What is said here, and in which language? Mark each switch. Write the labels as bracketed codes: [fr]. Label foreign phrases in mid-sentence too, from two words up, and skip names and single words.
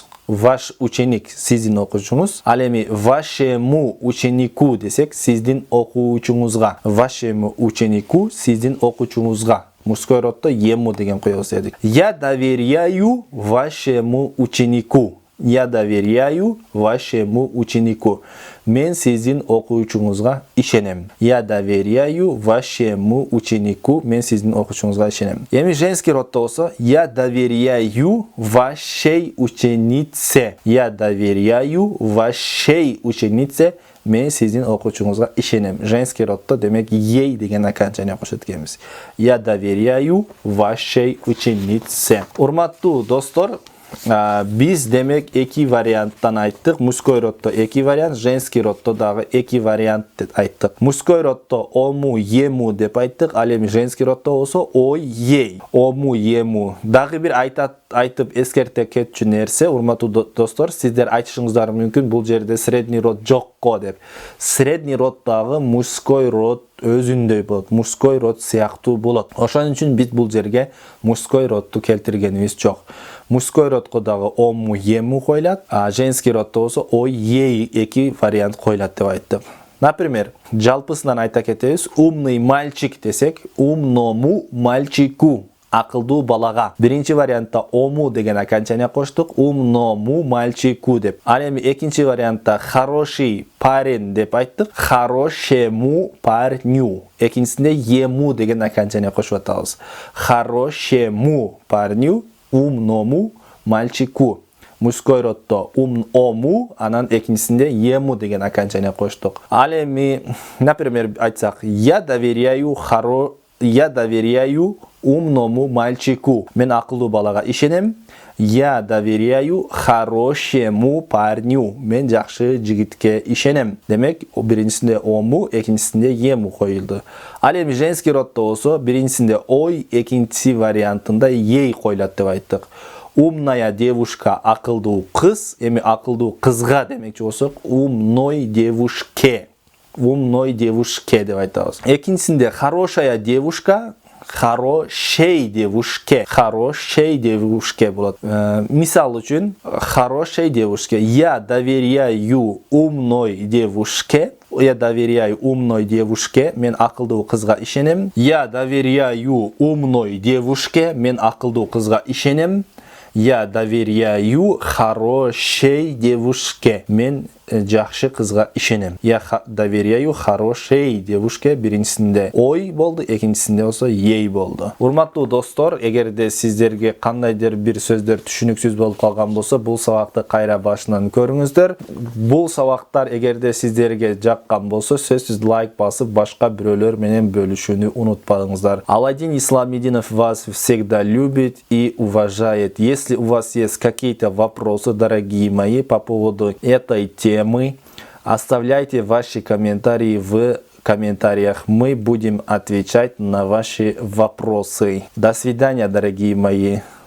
[ru] Ваш ученик [ky] сиздин окуучуңуз. Ал эми [ru] вашему ученику [ky] десек, сиздин окуучуңузга. [ru] Вашему ученику, [ky] сиздин окуучуңузга. [ru] Мужской роддо [ky] ему деген коебуз дедик. [ru] Я доверяю вашему ученику. Я доверяю вашему ученику. [ky] Мен сиздин окуучуңузга ишенем. [ru] Я доверяю вашему ученику. [ky] Мен сиздин окуучуңузга ишенем. Эми [ru] женский роддо [ky] болсо, [ru] я доверяю вашей ученице. Я доверяю вашей ученице. [ky] Мен сиздин окуучуңузга ишенем. [ru] Женский роддо [ky] демек ей деген окончание кошот экенбиз. [ru] Я доверяю вашей ученице. [ky] Урматтуу достор, Biz демек эки варианттан айттык. [ru] Мужской роддо [ky] эки вариант, [ru] женский роддо [ky] дагы эки вариант деп айттык. [ru] Мужской роддо [ky] ому, ему деп айттык. Ал эми [ru] женский роддо [ky] болсо ой, ей. Ому, ему. Дагы бир айтып эскерте кетчү нерсе, урматтуу достор, сиздер айтышыңыздар мүмкүн бул жерде [ru] средний род [ky] жокко деп. [ru] Средний род [ky] дагы [ru] мужской род [ky] өзүндөй болот. [ru] Мужской род [ky] сыяктуу болот. Ошон үчүн биз бул жерге [ru] мужской родду [ky] келтиргенибиз жок. [ru] Мужской родко [ky] дагы ому, ему коюлат, а [ru] женский роддо [ky] болсо ой, ей эки вариант коюлат деп айттым. Например, жалпысынан айта кетебиз, [ru] умный мальчик [ky] десек, [ru] умному мальчику, [ky] акылдуу балага. Биринчи вариантта ому деген окончание коштук, [ru] умному мальчику [ky] деп. Ал эми экинчи вариантта [ru] хороший парень [ky] деп айттык, [ru] хорошему парню. [ky] Экинчисинде ему деген окончание кошуп атабыз. [ru] Хорошему парню, умному мальчику. Мужской роддо [ky] ому, анан экинчисинде ему деген окончание коштук. Ал эми, например, айтсак, [ru] я доверяю умному мальчику. [ky] Мен акылдуу балага ишенем. [ru] Я доверяю хорошему парню. [ky] Мен жакшы жигитке ишенем. Демек, биринчисинде ому, экинчисинде ему коюлду. Ал эми [ru] женский роддо [ky] болсо, биринчисинде ой, экинчи вариантында ей коюлат деп айттык. [ru] Умная девушка, [ky] акылдуу кыз, эми акылдуу кызга демекчи болсок, [ru] умной девушке. Умной девушке [ky] деп айтабыз. [ru] Экинчисинде хорошая девушка, хорошей девушке. Хорошей девушке [ky] болот. Мисал үчүн, [ru] хорошей девушке. Я доверяю умной девушке. Я доверяю умной девушке. [ky] Мен акылдуу кызга ишенем. [ru] Я доверяю умной девушке. [ky] Мен акылдуу кызга ишенем. [ru] Я доверяю хорошей девушке. [ky] Мен жакшы кызга ишенем. [ru] Я доверяю хорошей девушке. [ky] Биринчисинде ой болду, экинчисинде болсо ей болду. Урматтуу достор, эгерде сиздерге кандайдыр бир сөздөр түшүнүксүз болуп калган болсо, бул сабакты кайра башынан көрүңүздөр. Бул сабактар эгерде сиздерге жаккан болсо, сөзсүз лайк басып, башка бирөөлөр менен бөлүшүүнү унутпаңыздар. [ru] Аладдин Исламидинов вас всегда любит и уважает. Если у вас есть какие-то вопросы, дорогие мои, по поводу этой темы, оставляйте ваши комментарии в комментариях. Мы будем отвечать на ваши вопросы. До свидания, дорогие мои.